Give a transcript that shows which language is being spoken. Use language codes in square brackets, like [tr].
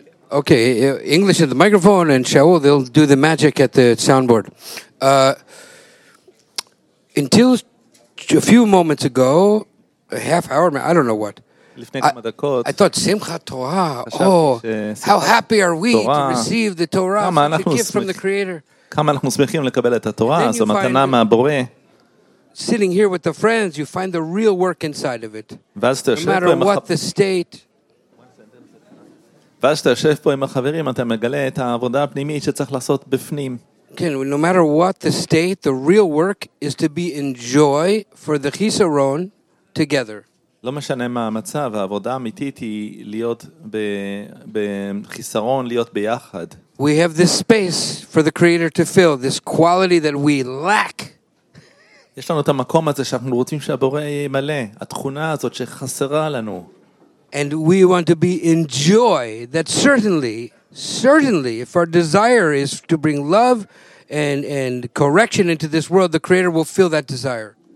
[en] Okay, English at the microphone and Shaul, they'll do the magic at the soundboard. Until a few moments ago, a half hour, I don't know what, I thought, Simchat Torah, oh, how happy are we to receive the Torah, the gift from the Creator. [he] כמה אנחנו שמחים לקבל את התורה, זו מתנה מהבורא. [en] Sitting here with the friends, you find the real work inside of it. No matter what the state. [he] ואז שאתה יושב פה עם החברים, אתה מגלה את העבודה הפנימית שצריך לעשות בפנים. [en] כן, no matter what the state, the real work is to be in joy for the chisaron together. [he] לא משנה מה המצב, העבודה האמיתית היא להיות בחיסרון, להיות ביחד. [en] We have this space for the creator to fill, this quality that we lack. [he] יש לנו את המקום הזה שאנחנו רוצים שהבורא ימלא, התכונה הזאת שחסרה לנו. [en] And we want to be in joy that certainly if our desire is to bring love and correction into this world, the creator will fill that desire.